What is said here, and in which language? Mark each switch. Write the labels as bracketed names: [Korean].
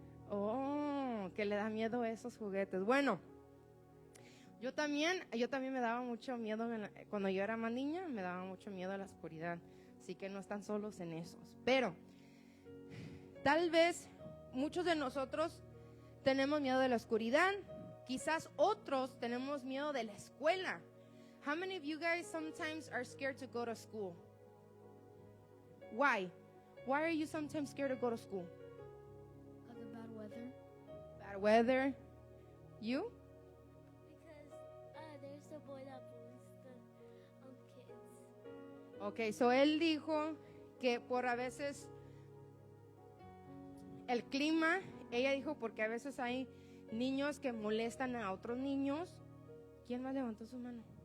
[Spanish] Oh, que le da miedo a esos juguetes. Bueno, yo también me daba mucho miedo cuando yo era más niña, me daba mucho miedo a la oscuridad. Así que no están solos en esos. Pero tal vez muchos de nosotros tenemos miedo de la oscuridad. Quizás otros tenemos miedo de la escuela. [English] How many of you guys sometimes are scared to go to school? Why? Why are you sometimes scared to go to school? Of the bad weather. Bad weather. You? Because there's a boy that bullies the kids. [Spanish] Okay, so él dijo que por a veces el clima, ella dijo porque a veces hay niños que molestan a otros niños. ¿Quién más levantó su mano?